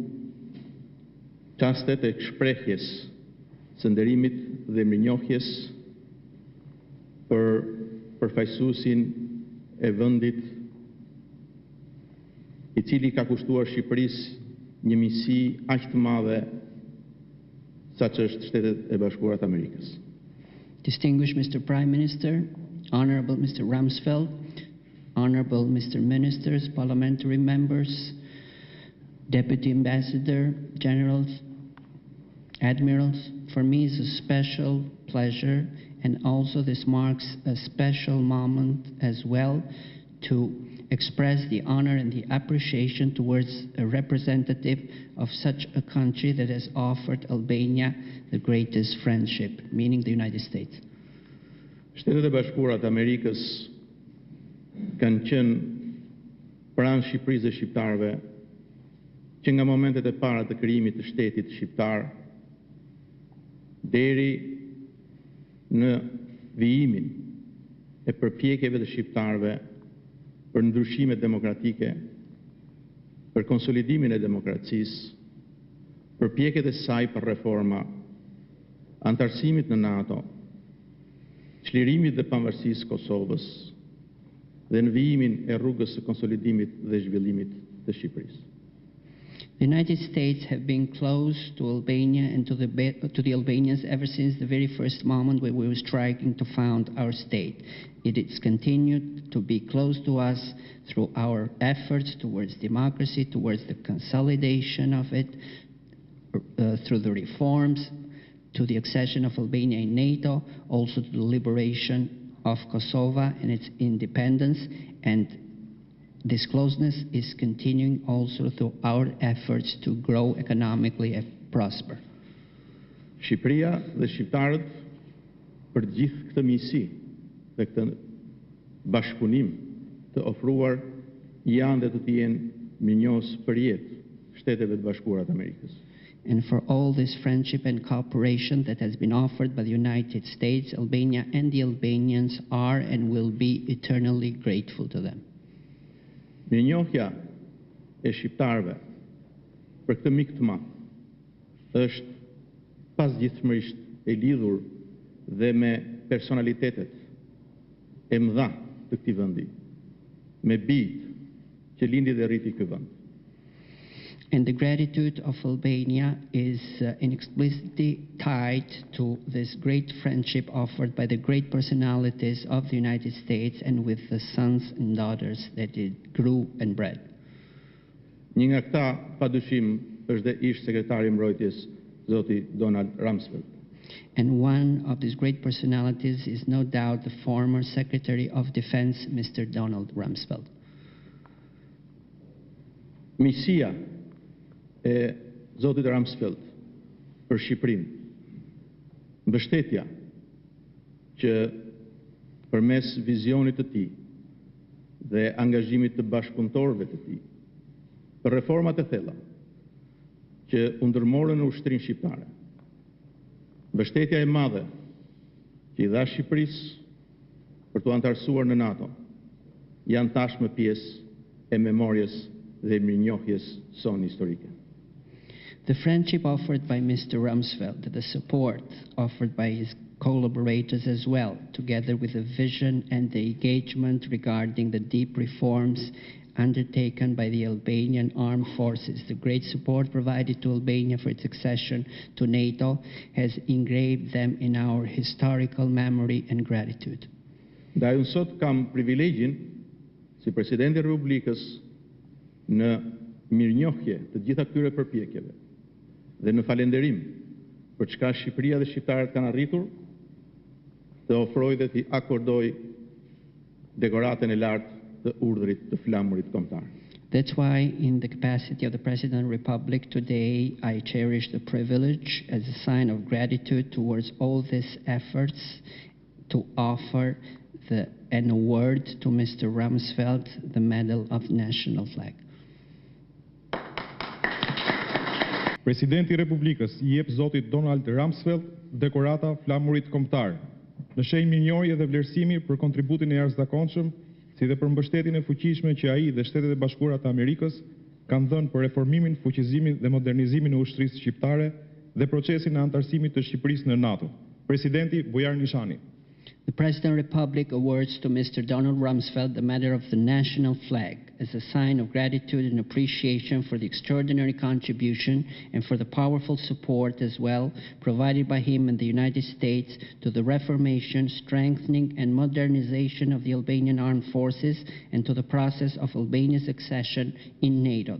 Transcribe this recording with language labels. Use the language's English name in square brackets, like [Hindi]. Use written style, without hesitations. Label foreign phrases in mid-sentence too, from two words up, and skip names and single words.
[Albanian] çastet e shprehjes së nderimit dhe mirënjohjes për përfaqësuesin e vendit i cili ka kushtuar Shqipërisë një misi aq të madhe sa që është Shtetet e Bashkuara të Amerikës. [English] Distinguished Mr. Prime Minister, Honorable Mr. Rumsfeld, Honorable Mr. Ministers, parliamentary members, Deputy Ambassador, Generals, Admirals, for me it's a special pleasure, and also this marks a special moment as well to express the honor and the appreciation towards a representative of such a country that has offered Albania the greatest friendship, meaning the United States. [Albanian] Shtetet e Bashkuara të Amerikës kanë qenë pranë Shqipërisë dhe shqiptarëve që nga momentet e para të krijimit të shtetit shqiptar deri në vijimin e përpjekjeve të shqiptarëve për ndryshimet demokratike, për konsolidimin e demokracisë, përpjekjet e saj për reforma, antarësimit në NATO, çlirimit dhe pavarësisë Kosovës dhe në vijimin e rrugës së konsolidimit dhe zhvillimit të Shqipërisë. [English] The United States have been close to Albania and to the Albanians ever since the very first moment when we were striking to found our state. It has continued to be close to us through our efforts towards democracy, towards the consolidation of it, through the reforms, to the accession of Albania in NATO, also to the liberation of Kosovo and its independence, and this closeness is continuing also through our efforts to grow economically and prosper. [Albanian] Shqipëria dhe shqiptarët për gjithë këtë misi dhe këtë bashkëpunim të ofruar janë dhe do të jenë mirënjohës për jetë Shteteve të Bashkuara të Amerikës. [English] And for all this friendship and cooperation that has been offered by the United States, Albania and the Albanians are and will be eternally grateful to them. [Albanian] Mirënjohja e shqiptarëve për këtë mik të madh është pasgjithësisht e lidhur dhe me personalitetet e mëdha të këtij vendi, me bijtë që lindi dhe rriti ky vend. [English] And the gratitude of Albania is inexplicably tied to this great friendship offered by the great personalities of the United States and with the sons and daughters that it grew and bred. [Albanian] Një nga këta, padyshim, është dhe ish sekretari i Mbrojtjes, Zoti Donald Rumsfeld. [English] And one of these great personalities is no doubt the former Secretary of Defense, Mr. Donald Rumsfeld. [Albanian] Misia e Zotit Rumsfeld për Shqipërinë, mbështetja që përmes vizionit të tij dhe angazhimit të bashkëpunëtorëve të tij për reformat e thella që u ndërmorën në ushtrinë shqiptare, mbështetja e madhe që i dha Shqipërisë për t'u antarësuar në NATO, janë tashmë pjesë e memorjes dhe mirënjohjes sonë historike. [English] The friendship offered by Mr. Rumsfeld, the support offered by his collaborators as well, together with the vision and the engagement regarding the deep reforms undertaken by the Albanian armed forces, the great support provided to Albania for its accession to NATO, has engraved them in our historical memory and gratitude. [Albanian] Ndaj unë sot kam privilegjin, si Presidenti i Republikës, në mirënjohje të gjitha këtyre përpjekjeve dhe në falënderim për çka Shqipëria dhe shqiptarët kanë arritur, të ofroj dhe t'i akordoj dekoratën e lartë të urdhrit të Flamurit Kombëtar. [English] That's why, in the capacity of the President of the Republic today, I cherish the privilege as a sign of gratitude towards all these efforts to offer an award to Mr. Rumsfeld, the Medal of National Flag. [Albanian] Presidenti i Republikës i jep zotit Donald Rumsfeld dekorata Flamurit Kombëtar, në shenjë mirënjohje dhe vlerësimi për kontributin e jashtëzakonshëm, si dhe për mbështetjen e fuqishme që ai dhe Shtetet e Bashkuara të Amerikës kanë dhënë për reformimin, fuqizimin dhe modernizimin e ushtrisë shqiptare dhe procesin e antarësimit të Shqipërisë në NATO. Presidenti Nishani. [English] The President of the Republic awards to Mr. Donald Rumsfeld the Medal of the National Flag as a sign of gratitude and appreciation for the extraordinary contribution and for the powerful support as well provided by him and the United States to the reformation, strengthening and modernization of the Albanian armed forces and to the process of Albania's accession in NATO.